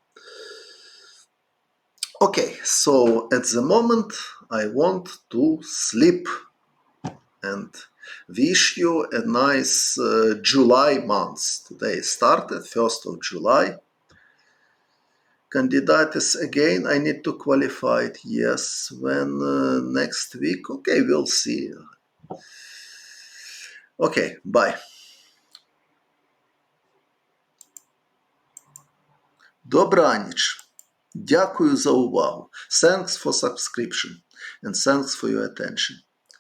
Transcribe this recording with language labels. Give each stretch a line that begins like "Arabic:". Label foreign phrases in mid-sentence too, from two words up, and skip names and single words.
English: Okay, so at the moment I want to sleep and wish you a nice July month. Today started 1st of July. Candidates again, I need to qualify it. Yes, when next week? Okay, we'll see. Okay, bye.
Ukrainian: Добраніч. Дякую за увагу.
English: Thanks for subscription and thanks for your attention.